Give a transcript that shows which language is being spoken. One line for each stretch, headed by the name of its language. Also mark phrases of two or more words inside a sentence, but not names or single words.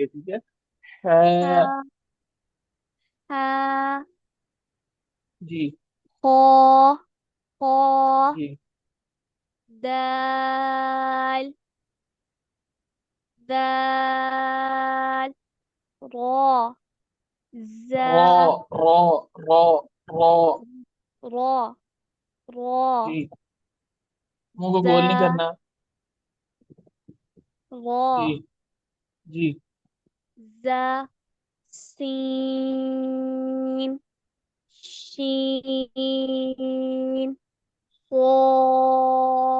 Urdu: ٹھیک ہے. ہے. ہا ہا جی. قا قا جی. دال دال را رو. زا رو. رو. رو. را را جی. منہ کو گول نہیں زا کرنا. جی. را جی. زا سین شین صاد